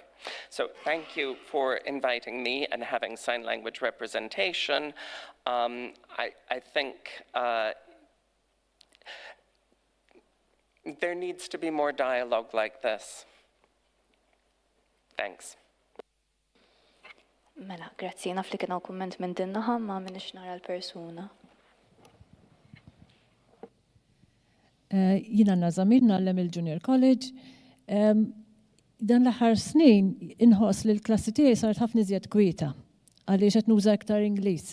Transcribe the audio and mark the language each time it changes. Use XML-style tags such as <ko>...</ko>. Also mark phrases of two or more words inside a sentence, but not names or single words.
<en>So thank you for inviting me and having sign language representation. I think there needs to be more dialogue like this. Thanks.</en> <mt>Mela, grazzi, naf li kien hawn kumment minn din naħa ma minix nara l-persuna. Jiena Nazamir nagħlem il-Junior College. Dan l-aħħar snin inħoss li l-klassi tiegħi saret ħafna iżjed kwieta għaliex qed nuża iktar Ingliż.</mt>